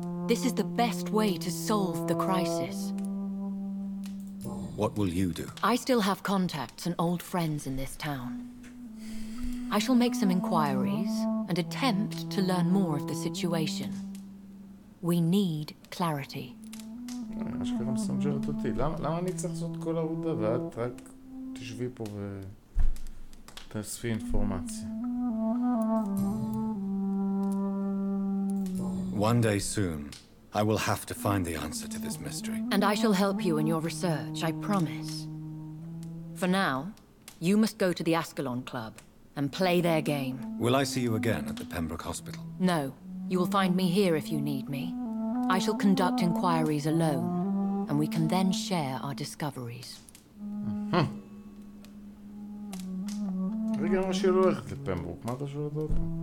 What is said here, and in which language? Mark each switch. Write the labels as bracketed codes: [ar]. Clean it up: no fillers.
[en] This is the best way to solve the crisis. What will you do? I still have contacts and old friends in this town. I shall make some inquiries and attempt to learn more of the situation. We need clarity. [he] אשכרה מסנג'רת אותי. למה אני צריך לעשות כל עבודה ואת רק תשבי פה ותאספי אינפורמציה? [en] One day soon, I will have to find the answer to this mystery. And I shall help you in your research, I promise. For now, you must go to the Ascalon Club and play their game. Will I see you again at the Pembroke Hospital? No, you will find me here if you need me. I shall conduct inquiries alone, and we can then share our discoveries. [he] רגע, מה שהיא לא הולכת לפמברוק, מה אתה שואל אותו?